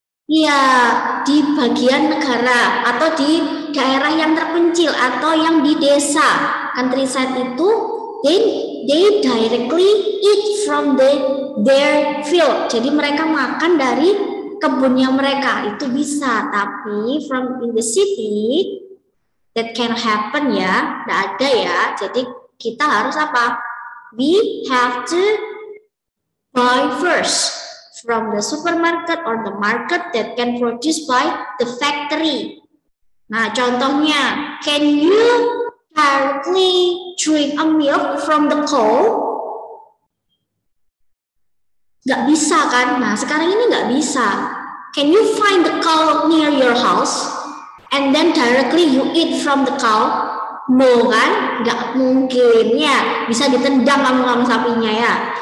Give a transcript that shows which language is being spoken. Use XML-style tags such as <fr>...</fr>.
<id>Iya, di bagian negara atau di daerah yang terpencil atau yang di desa.</id> <en>Countryside itu they directly eat from their field.</en> <id>Jadi mereka makan dari kebunnya mereka, itu bisa.</id> <en>Tapi from in the city that can happen ya,</en> <id>nggak ada ya. Jadi kita harus apa?</id> <en>We have to buy first from the supermarket or the market that can produce by the factory. Nah, contohnya, can you directly drink a milk from the cow?</en> <id>Nggak bisa kan? Nah, sekarang ini nggak bisa.</id> <en>Can you find the cow near your house and then directly you eat from the cow?</en> <id>No kan? Nggak mungkin ya. Bisa ditendang kamu sapinya ya.</id>